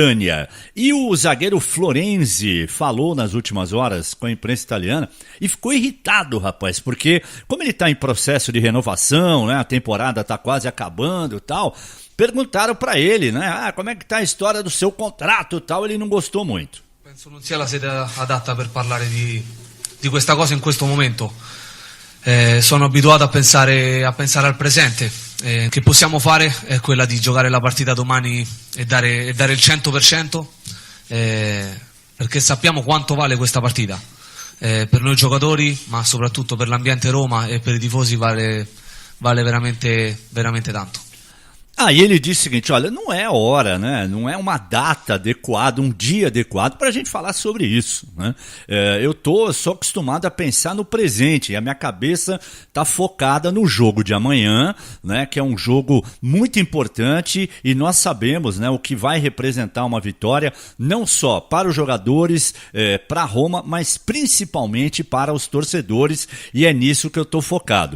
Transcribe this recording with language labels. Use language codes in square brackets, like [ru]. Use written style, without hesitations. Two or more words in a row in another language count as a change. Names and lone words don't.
[pt] E o zagueiro Florenzi falou nas últimas horas com a imprensa italiana e ficou irritado, rapaz, porque como ele está em processo de renovação, né, a temporada está quase acabando e tal, perguntaram para ele, né, como é que tá a história do seu contrato e tal, ele não gostou muito. [it] Penso non sia la sede adatta per parlare di questa cosa in questo momento. Sono abituato a pensare al presente. Che possiamo fare è quella di giocare la partita domani e dare il 100%, perché sappiamo quanto vale questa partita, per noi giocatori, ma soprattutto per l'ambiente Roma e per i tifosi vale veramente, veramente tanto. [pt] E ele disse o seguinte, olha, não é hora, né? Não é uma data adequada, um dia adequado para a gente falar sobre isso, né? Eu sou acostumado a pensar no presente e a minha cabeça está focada no jogo de amanhã, né? Que é um jogo muito importante e nós sabemos, né, o que vai representar uma vitória não só para os jogadores, para Roma, mas principalmente para os torcedores, e é nisso que eu estou focado.